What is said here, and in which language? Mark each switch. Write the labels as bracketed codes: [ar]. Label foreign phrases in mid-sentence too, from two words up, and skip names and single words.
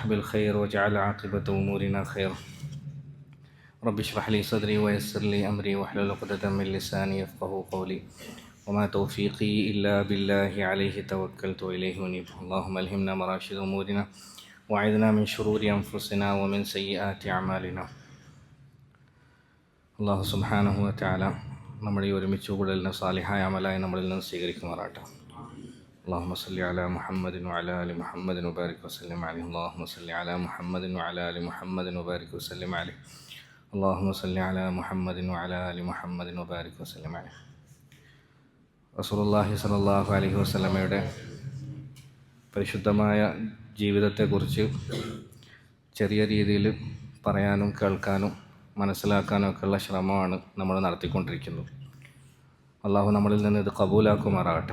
[ar] بالخير واجعل عاقبة أمورنا خير رب اشرح لي صدري ويسر لي أمري واحلل عقدة من لساني يفقهوا قولي وما توفيقي إلا بالله عليه توكلت وإليه أنيب اللهم ألهمنا مراشد أمورنا وأعذنا من شرور أنفسنا ومن سيئات أعمالنا [ml] അള്ളാഹു സുബ്ഹാനഹു വ തആല നമ്മുടെ ഈ ഒരുമിച്ച് കൂടലിന് സാലിഹായ അമലായി നമ്മളിൽ നിന്ന് സ്വീകരിക്കുമാറാട്ടെ. [ar] اللهم صل على محمد وعلى آل محمد وبارك وسلم عليه اللهم صل على محمد وعلى آل محمد وبارك وسلم عليه اللهم صل على محمد وعلى آل محمد وبارك وسلم عليه. رسول الله صلى الله عليه [ml] വസല്ലമയുടെ പരിശുദ്ധമായ ജീവിതത്തെക്കുറിച്ച് ചെറിയ രീതിയിൽ പറയാനും കേൾക്കാനും മനസ്സിലാക്കാനും ഒക്കെയുള്ള ശ്രമമാണ് നമ്മൾ നടത്തിക്കൊണ്ടിരിക്കുന്നത്. അള്ളാഹു നമ്മളിൽ നിന്ന് ഇത് കബൂലാക്കുമാറാകട്ടെ.